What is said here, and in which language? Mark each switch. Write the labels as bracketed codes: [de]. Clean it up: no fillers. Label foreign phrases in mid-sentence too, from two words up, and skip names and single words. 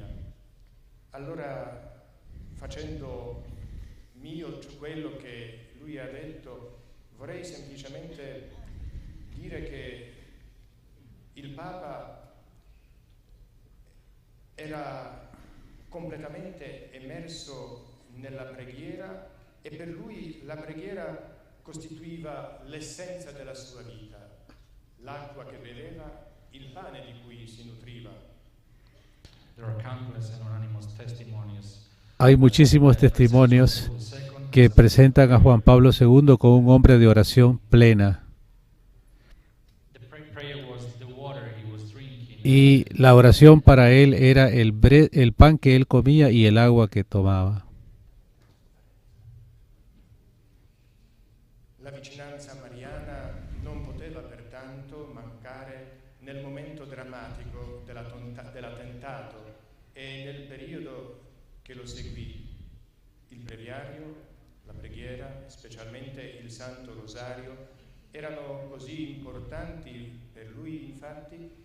[it] Allora, facendo mio quello che lui ha detto, vorrei semplicemente dire che il Papa era completamente immerso nella preghiera e per lui la preghiera costituiva l'essenza della sua vita, l'acqua che beveva, il pane di cui si nutriva. [es] Hay muchísimos testimonios que presentan a Juan Pablo II como un hombre de oración plena. Y la oración para él era el pan que él comía y el agua que tomaba. [it] La vicinanza mariana non poteva pertanto mancare nel momento drammatico dell'attentato e nel periodo che lo seguì. Il breviario, la preghiera, specialmente il Santo Rosario, erano così importanti per lui, infatti.